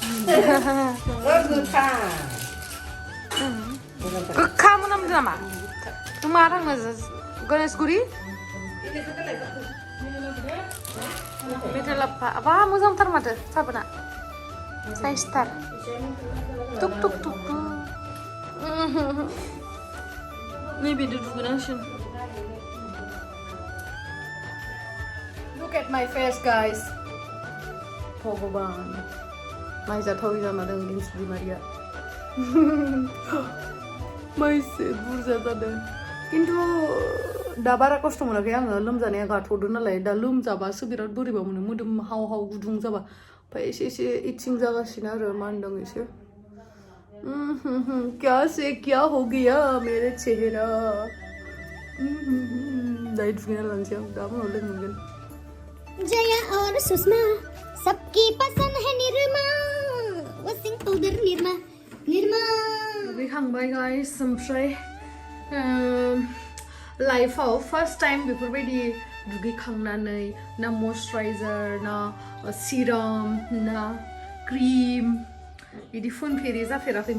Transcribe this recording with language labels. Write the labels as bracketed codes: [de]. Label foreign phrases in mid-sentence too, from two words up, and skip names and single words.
[brx] गोखा मोनामदों नामा नों मा थांनो गणेशगुरि मेथालाप्पा बा मोजांथार माथो साबोना साइसथार टुक टुक टुक नैबेदो दुगैनांसिगोन [en] Look at my face guys [brx] भगवान नायजाथावै जाना दं गेमस्रि दैमारिया माइसे बुरजा जादों खिन्थु दा बारा खस्थ' मोनाखै आङो लोमजानाया गाथ'दो नालाय दा लोमजाबासो बिराद बोरैबा मोनो मोदोम हाव हाव गुदुं जाबा ओमफ्राय एसे एसे इचिं जागासिनो आरो मानदों एसे [hi] क्या से क्या हो गया मेरे चेहरा [brx] दायो दुगैना लानोसै आं दा उनाव लोगो मोनगोन [hi] जया और सुषमा सबकी पसंद है निरमा [en] washing powder [hi] निरमा निरमा [brx] दुगैखांबाय गाइस ओमफ्राय लाइफआव [en] first time [brx] बेफोरबायदि दुगैखांनानै ना मयस्चराइजार ना सिराम ना क्रिम बिदि फुनफेरि जाफेराखैमोन